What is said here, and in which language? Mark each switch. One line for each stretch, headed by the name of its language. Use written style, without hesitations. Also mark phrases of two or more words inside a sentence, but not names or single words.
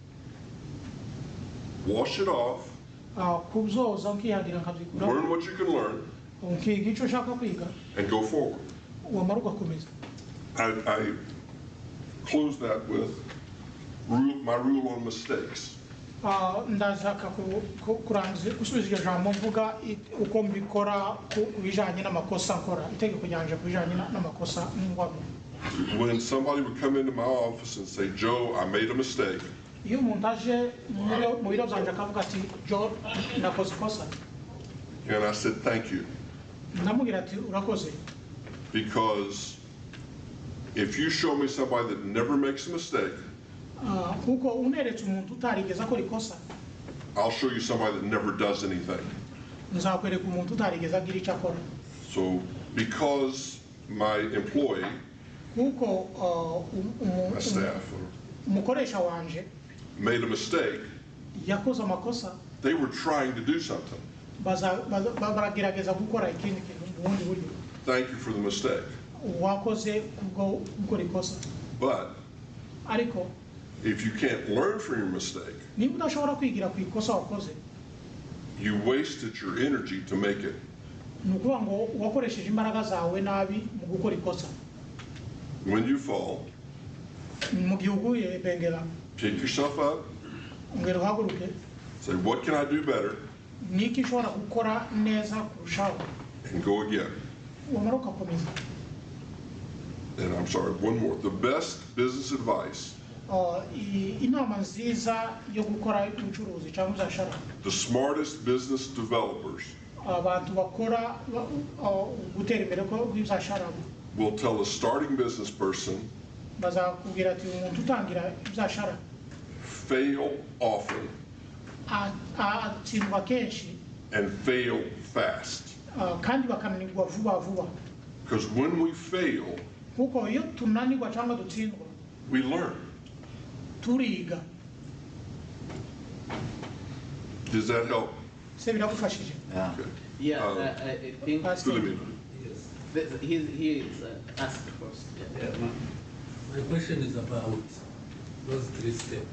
English: Wash it off,
Kinyarwanda: Kubyoza nkihagira nkabyikuramo,
English: learn what you can learn,
Kinyarwanda: nkiga icyo ushaka kwiga,
English: and go forward.
Kinyarwanda: wamara ugakomeza.
English: I close that with my rule on mistakes.
Kinyarwanda: Ndashaka gusubiza iryo jambo mvuga uko mbikora ku bijyanye n'amakosa nkora, itegeko ryanje ku bijyanye n'amakosa ngwamo.
English: When somebody would come into my office and say, Joe, I made a mistake,
Kinyarwanda: Iyo umuntu aje mu biro byanje akavuga ati Joe nakoze ikosa,
English: and I said, thank you.
Kinyarwanda: ndamubwira ati urakoze,
English: Because if you show me somebody that never makes a mistake,
Kinyarwanda: kuko uneretse umuntu utarigeze akora ikosa,
English: I'll show you somebody that never does anything.
Kinyarwanda: nzakwereka umuntu utarigeze agira icyo akora.
English: So because my employee,
Kinyarwanda: Kuko
English: my staff,
Kinyarwanda: umukoresha wanje
English: made a mistake,
Kinyarwanda: yakoze amakosa
English: they were trying to do something.
Kinyarwanda: baragerageza gukora ikindi kintu mu bundi buryo.
English: Thank you for the mistake.
Kinyarwanda: Wakoze kubwo gukora ikosa.
English: But
Kinyarwanda: Ariko
English: if you can't learn from your mistake,
Kinyarwanda: niba udashobora kwigira ku ikosa wakoze,
English: you wasted your energy to make it.
Kinyarwanda: ni ukuvuga ngo wakoresheje imbaraga zawe nabi mu gukora ikosa.
English: When you fall,
Kinyarwanda: mu gihe uguye bengera,
English: pick yourself up,
Kinyarwanda: ongera uhaguruke,
English: say, what can I do better?
Kinyarwanda: niki nshobora gukora neza kurushaho,
English: And go again.
Kinyarwanda: wamara ugakomeza.
English: And I'm sorry, one more. The best business advice,
Kinyarwanda: Inama nziza yo gukora ubucuruzi cyangwa uzashara,
English: the smartest business developers
Kinyarwanda: abantu bakora gutera imbere ko bizashara
English: will tell a starting business person,
Kinyarwanda: bazakubwira ati umuntu utangira bizashara
English: fail often
Kinyarwanda: atsindwa kenshi
English: and fail fast.
Kinyarwanda: kandi bakananirwa vuba vuba,
English: Because when we fail,
Kinyarwanda: kuko iyo tunanirwa cyangwa dutsindwa
English: we learn.
Kinyarwanda: turiga.
English: Does that help?
Kinyarwanda: Se biragufashije.
English: Okay. Yeah, I think Philomena. he is asked first. Yeah, my question is about those 3 steps.